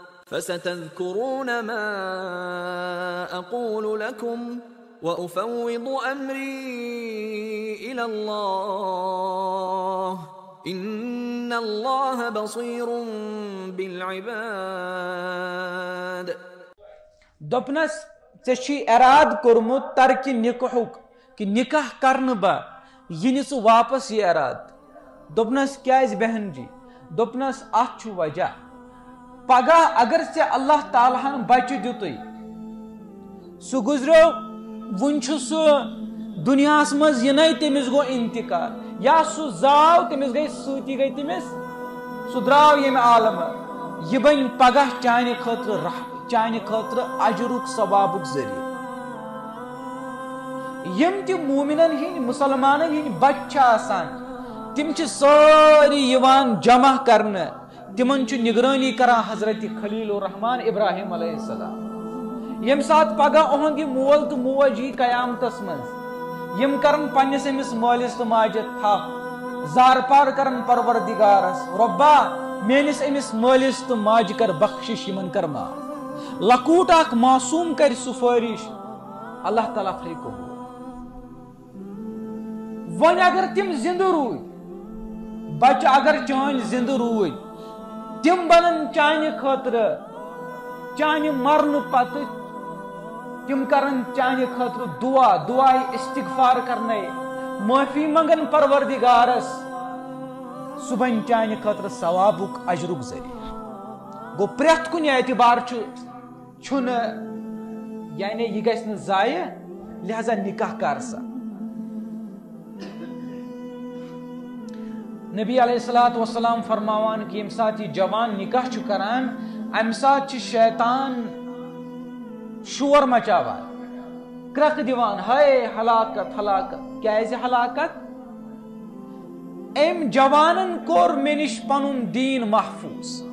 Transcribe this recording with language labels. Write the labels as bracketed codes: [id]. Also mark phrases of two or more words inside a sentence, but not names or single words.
[ar] فستذكرون ما أقول لكم وأفوض أمري إلى الله إن الله بصير بالعباد. [ks] دوپنس ژےٚ اراد کورمت ترک نکاحک کہ نکاح کرن با یہ سہ واپس یہ اراد. دوپنس کیاز بہن جی؟ دوپنس ات چھ وجہ پگہ اگر سے اللہ تعالیٰ ہن بچہ دتُے سہ گزرو ون چھ سہ دنیا مز ینائی تمس گو انتقال یا سہ زاو تمس گئی سوتی گئی تمس سہ دراو یم عالم یہ بن پگہ چانہ خاطر چانہ خاطر اجرک ثوابک ذریعہ. یم تہ مومنن ہند مسلمانن ہند بچہ آسان تم چھ ساری یوان جمع کرنے تمن چھ نگرانی کران حضرت خلیل الرحمان ابراہیم [ar] علیہ السلام. [ks] یم سات پگہ اہند مول تو موج یہ قیامتس مز یم کرن پنس امس مالس تو ماجہ تھپ زار پار کرن پروردگارس ربا میانس امس مالس تو ماجہ کر بخشش یمن کر معاف. لکوٹ اخ معصوم کر سفارش اللہ تعالیٰ تھے قبول. ون اگر تم زندہ رود بچہ اگر چان زندہ رود تم بنن چانہ خاطر چانہ مرن پتہ تم کرن چانہ خاطر دعا دعائے استغفار کرنے معافی منگن پروردگارس سہ بن چانہ خاطر ثوابک اجرک ذریعہ. گو پریت کن اعتبار چھن یعنی یہ گژھِ نہ ضائع لہذا نکاح کر سا. نبی [ar] علیہ الصلوۃ والسلام [ks] فرماوان کہ یم سات یہ جوان نکاح چھ کران ام سات چھ شیطان شور مچاوان کرک دیوان ہائے ہلاکت ہلاکت. کیازِ ہلاکت؟ ام جوانن کور مے نش پنن دین محفوظ.